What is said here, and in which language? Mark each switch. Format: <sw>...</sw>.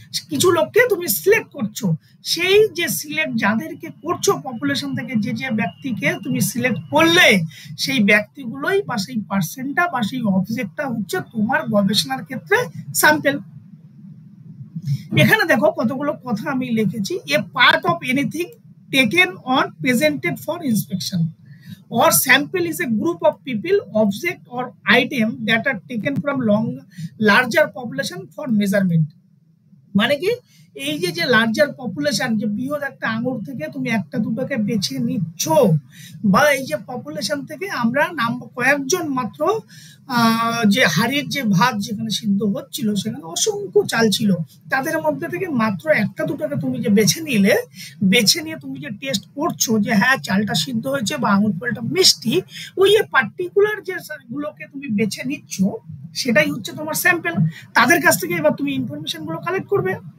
<bn>কিছু লোককে তুমি সিলেক্ট করছো। সেই যে সিলেক্ট যাদেরকে করছো পপুলেশন থেকে, যে ব্যক্তিকে তুমি সিলেক্ট করলে, সেই ব্যক্তিগুলোই বা সেই পার্সেন্টটা বা সেই অবজেক্টটা হচ্ছে তোমার গবেষণার ক্ষেত্রে স্যাম্পল। এখানে দেখো কতগুলো কথা আমি লিখেছি।</bn> <en>A part of anything taken or presented for inspection or sample is a group of people, object or item that are taken from larger population for measurement।</en> <bn>মানে কি? এই যে লার্জার পপুলেশন, যে বৃহৎ একটা আঙুর থেকে তুমি একটা দুটোকে বেছে নিচ্ছ, বা এই যে পপুলেশন থেকে আমরা কয়েকজন মাত্র যে হাড়ির যে ভাত যেখানে সিদ্ধ হচ্ছিল সেখানে অসংখ্য চাল ছিল, তাদের মধ্যে থেকে মাত্র একটা দুটোকে তুমি যে বেছে নিয়ে তুমি যে টেস্ট করছো যে হ্যাঁ, চালটা সিদ্ধ হয়েছে বা আঙুর ফলটা মিষ্টি, ওই যে পার্টিকুলার যে গুলোকে তুমি বেছে নিচ্ছ সেটাই হচ্ছে তোমার স্যাম্পল। তাদের কাছ থেকে এবার তুমি ইনফরমেশন গুলো কালেক্ট করবে।</bn>